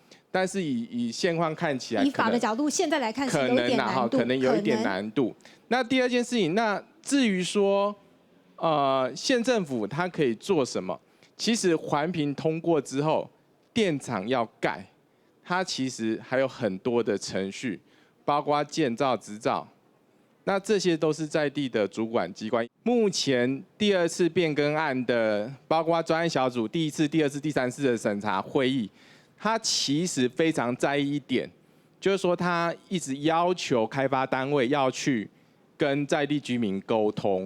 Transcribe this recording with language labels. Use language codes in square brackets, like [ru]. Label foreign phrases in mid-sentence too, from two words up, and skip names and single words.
[zh] 但是以現況看起來，以法的角度，現在來看是有點難度，可能有一點難度。那第二件事情，那至於說，縣政府它可以做什麼？其實環評通過之後，電廠要蓋。它其實還有很多的程序，包括建造執照，那這些都是在地的主管機關。目前第2次變更案的，包括專案小組第1次、第2次、第3次的審查會議，它其實非常在意一點， 就是说他一直要求开发单位要去跟在地居民沟通。